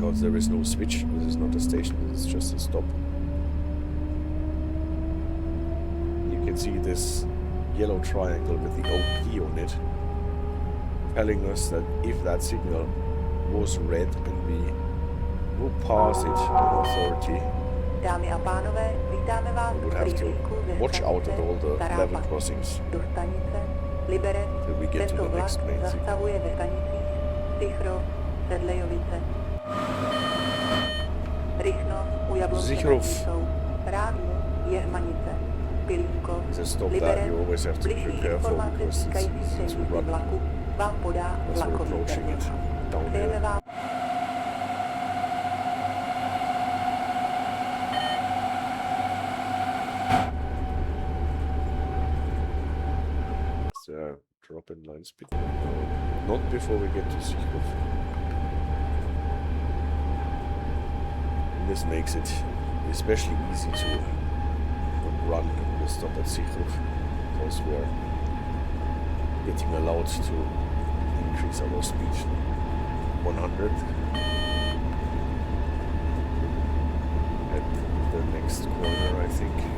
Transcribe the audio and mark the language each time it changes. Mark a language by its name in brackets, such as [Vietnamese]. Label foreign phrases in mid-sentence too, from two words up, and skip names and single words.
[English] because there is no switch. This is not a station, this is just a stop. You can see this yellow triangle with the OP on it, telling us that if that signal was red and we will pass it on authority, [Czech] Dámy a pánové, vítáme vás [English] we would [Czech] v [English] have to [Czech] rychlíku ze [English] watch out at all [Czech] stanice [English] the [Czech] Stará [English] level [Czech] Paka [English] crossings [Czech] do stanice Liberec. [English] till we get to [Czech] Tento [English] the [Czech] vlak [English] next main signal. [Czech] zastavuje ve stanicích Sychrov, Sedlejovice. Rychnov u Jablonce Sychrov. jsou Rádlo, Jehmanice, Pilínkov, [English] It's a stop that Liberec. you always have to [Czech] Bližší [English] prepare for [Czech] informace [English] because it's [Czech] týkající se [English] easy to [Czech] jízdy [English] run [Czech] vlaku vám podá [English] as we're [Czech] vlakový [English] approaching it [Czech] terminál. Přejeme [English] downhill. [Czech] vám [English] Drop in line speed. Not before we get to Sychrov. This makes it especially easy to run the stop at Sychrov because we are getting allowed to increase our speed 100 at the next corner, I think.